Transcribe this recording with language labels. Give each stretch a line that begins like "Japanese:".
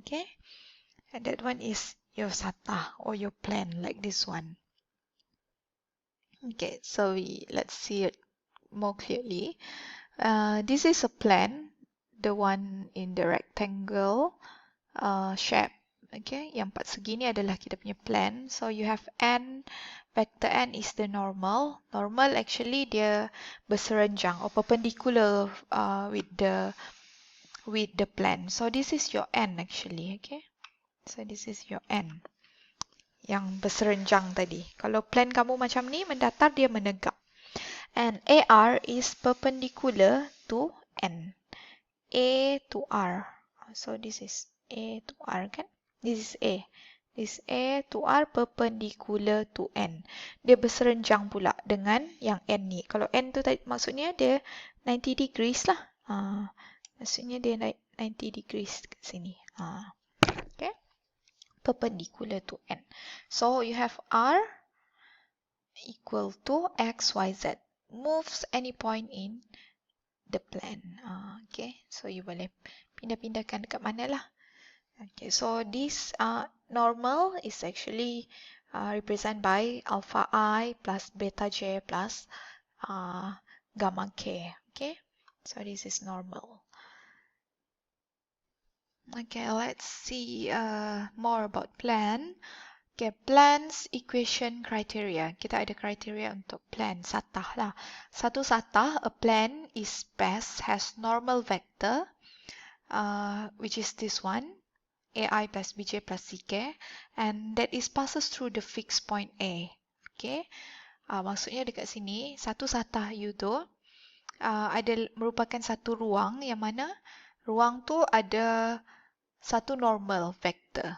English: Okay, and that one is your satah or your plan, like this one. Okay, so let's see it more clearly. This is a plan, the one in the rectangle shape.
Malay: Okay, yang 4 segi ni adalah kita punya plan.
English: So you have n, vector n is the normal. Normal actually
Malay: dia berserenjang
English: or perpendicular with the plan. So this is your n actually. Okay, so this is your n
Malay: yang berserenjang tadi. Kalau plan kamu macam ni, mendatar, dia menegak.
English: And AR is perpendicular to N. A to R. So this is A to R kan? This is A. This A to R perpendicular to N.
Malay: Dia berserenjang pula dengan yang N ni. Kalau N tu tadi, maksudnya dia 90 degrees lah. Maksudnya dia 90 degrees ke sini. Okay?
English: Perpendicular to N. So you have R equal to X, Y, Z. Moves any point in the plan. Okay, so you
Malay: boleh pindah-pindahkan dekat mana lah.
English: Okay, so this normal is actually represented by alpha I plus beta J plus gamma K. Okay, so this is normal. Okay, let's see more about plan. Okay, plan's equation criteria.
Malay: Kita ada kriteria untuk plan, satah lah. Satu satah,
English: a plan is best has normal vector, which is this one, AI plus BJ plus CK, and that is passes through the fixed point A.
Malay: Okay, maksudnya dekat sini, satu satah you tu ada merupakan satu ruang yang mana ruang tu ada satu normal vector.